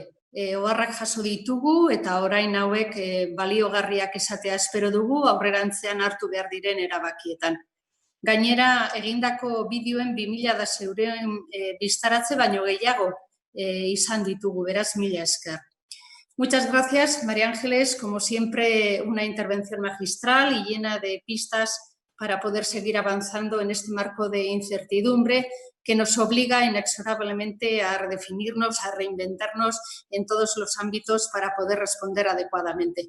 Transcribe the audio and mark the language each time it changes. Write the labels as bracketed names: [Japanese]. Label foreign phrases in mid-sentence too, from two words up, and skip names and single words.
[Basque] Oharrak jaso ditugu eta orain hauek baliogarriak izatea espero dugu aurrerantzean hartu behar diren erabakietan. Gainera, egindako bideoen 2000 biztaratze baino gehiago izan ditugu, beraz, mila esker. [Spanish] Muchas gracias, María Ángeles, como siempre una intervención magistral y llena de pistas para poder seguir avanzando en este marco de incertidumbre que nos obliga inexorablemente a redefinirnos, a reinventarnos en todos los ámbitos para poder responder adecuadamente.